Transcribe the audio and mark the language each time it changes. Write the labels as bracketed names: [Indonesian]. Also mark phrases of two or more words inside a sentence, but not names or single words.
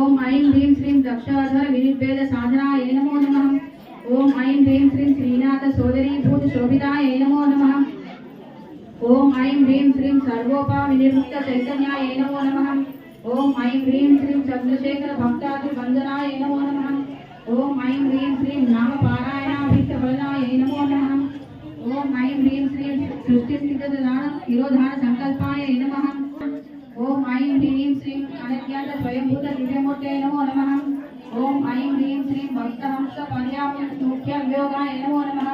[Sanskrit] ओम ऐं ह्रीं श्रीं दक्षाधरविनिर्भेदसाधनाय नमो नमः। ओम ऐं ह्रीं श्रीं श्रीनाथसोदरीभूतशोभिताय नमो नमः। ओम ऐं ह्रीं श्रीं सर्वोपविनिर्मुक्तचैतन्याय नमो नमः। ओम ऐं ह्रीं श्रीं चन्द्रशेखरभक्तादिभञ्जनाय नमो नमः। ఓం ఐం హ్రీం శ్రీం నామ పారాయణాభిష్టఫలదాయై నమో నమః. ఓం ఐం హ్రీం శ్రీం సృష్టి స్థితిదాన నిరోధాన సంకల్పాయ నమః. ఓం ఐం హ్రీం శ్రీం అనజ్ఞాత స్వయంభూత దివ్యమూర్తే నమో నమః. ఓం ఐం హ్రీం శ్రీం భక్తహంస పర్యాముఖ్య యోగాయ నమో నమః.